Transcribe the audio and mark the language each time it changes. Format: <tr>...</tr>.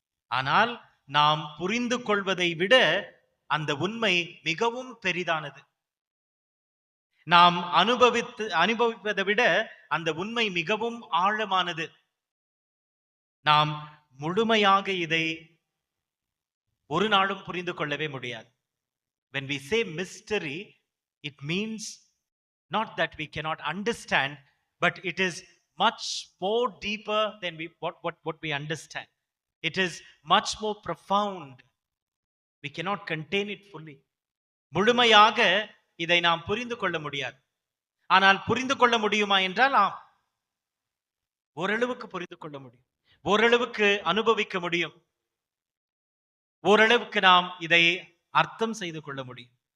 <ta>ஆனால் நாம் புரிந்து கொள்வதை விட அந்த உண்மை மிகவும் பெரிதானது. நாம் அனுபவிப்பதை விட அந்த உண்மை மிகவும் ஆழமானது. நாம் முழுமையாக இதை ஒரு நாளும் புரிந்து கொள்ளவே முடியாது.</ta> <en>When we say mystery, it means not that we cannot understand, but it is much more deeper than what we understand. It is much more profound. We cannot contain it fully.</en> <ta>முழுமையாக இதை நாம் புரிந்து கொள்ள முடியாது. ஆனால் புரிந்து கொள்ள முடியுமா என்றால் ஆம், ஓரளவுக்கு புரிந்து கொள்ள முடியும், ஓரளவுக்கு அனுபவிக்க முடியும், ஓரளவுக்கு நாம் இதை அர்த்தம் செய்து கொள்ள முடியும்.</ta>